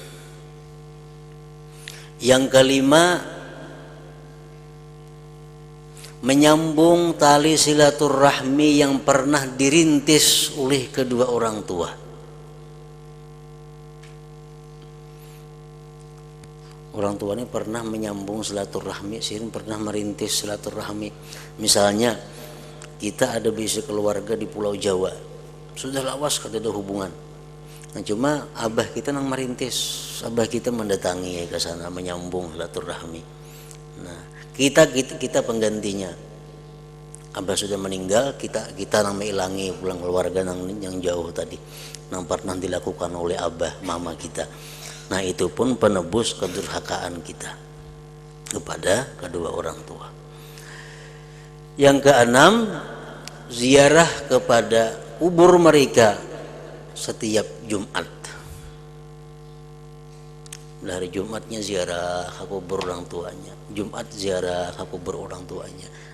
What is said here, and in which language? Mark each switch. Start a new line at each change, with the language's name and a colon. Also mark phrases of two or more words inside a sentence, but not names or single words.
Indonesian: Yang kelima, menyambung tali silaturahmi yang pernah dirintis oleh kedua orang tua. Orang tua ini pernah menyambung silaturahmi, sirin pernah merintis silaturahmi.
Banjar: Misalnya kita ada bisi keluarga di Pulau Jawa, sudah lawas kada ada hubungan. Nah, cuma abah kita nang merintis, abah kita mendatangi ke sana menyambung silaturahmi.
Indonesian: Nah, kita penggantinya.
Banjar: Abah sudah meninggal, kita nang mengilangi pulang keluarga nang yang jauh tadi, nang pernah dilakukan oleh abah mama kita.
Indonesian: Nah, itu pun penebus kedurhakaan kita kepada kedua orang tua. Yang keenam, ziarah kepada kubur mereka setiap Jumat. Hari Jumatnya ziarah ke kubur orang tuanya, Jumat ziarah ke kubur orang tuanya.